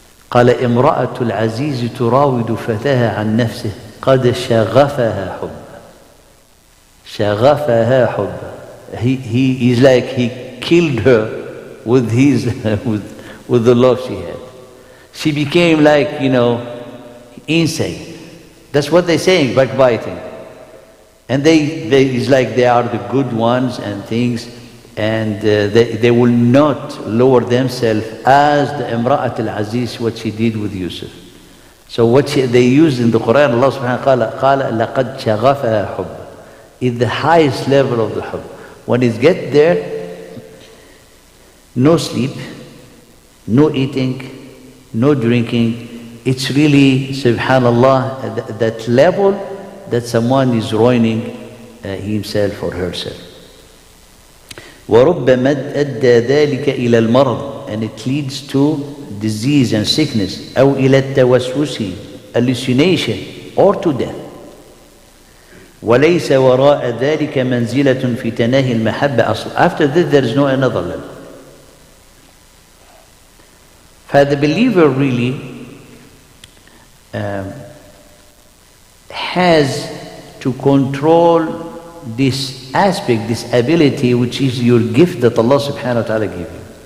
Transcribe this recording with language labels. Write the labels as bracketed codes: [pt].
[ar] قال امرأة العزيز تراود فتاها عن نفسه قد شغفها حب. شغفها حب. [en] He is like he killed her with with the love she had. She became like, insane. That's what they're saying, backbiting. And it's like they are the good ones and things, and they will not lower themselves as the Imra'at al-Aziz, what she did with Yusuf. So what they use in the Quran, Allah subhanahu wa ta'ala, [ar] قَالَ لَقَدْ شَغَفَهَا حُبًّا, [en] is the highest level of the hub. When it gets there, no sleep, no eating, no drinking. It's really, subhanallah, that level that someone is ruining himself or herself. [ar] وَرُبَّمَا أَدَّى ذَلِكَ إِلَى الْمَرَضِ, [en] and it leads to disease and sickness, [ar] أو إلى التوسوس, [en] hallucination, or to death. [ar] وليس وراء ذلك منزلة في تناهي المحبة أصلا. [en] After this there is no another level. For the believer really has to control this aspect, this ability, which is your gift that Allah subhanahu wa ta'ala gave you.